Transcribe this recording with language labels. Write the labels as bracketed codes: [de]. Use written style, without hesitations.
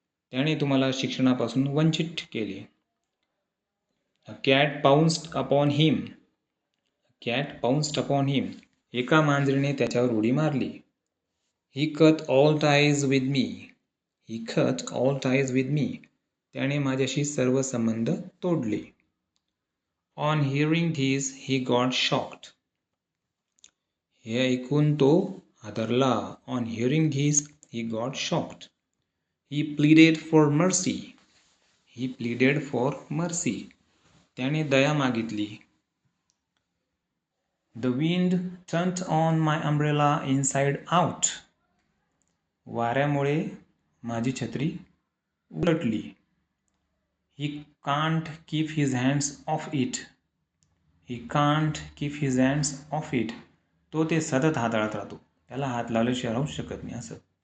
[mr] त्याने तुम्हाला शिक्षणापासून वंचित केले. [en] A cat pounced upon him. Cat pounced upon him. [mr] एका मांजरीने त्याच्यावर उडी मारली. [en] He cut all ties with me. He cut all ties with me. [mr] त्याने माझ्याशी सर्व संबंध तोडले. [en] On hearing this he got shocked. [mr] हे ऐकून तो हादरला. [en] On hearing this he got shocked. He pleaded for mercy. He pleaded for mercy. [mr] त्याने दया मागितली. [en] The wind turned on my umbrella inside out. [mr] वाऱ्यामुळे माझी छत्री उलटली. [en] He can't keep his hands off it. He can't keep his hands off it. [mr] तो ते सतत हाताळत राहतो. त्याला हात लावल्याशिवाय राहू शकत नाही असं.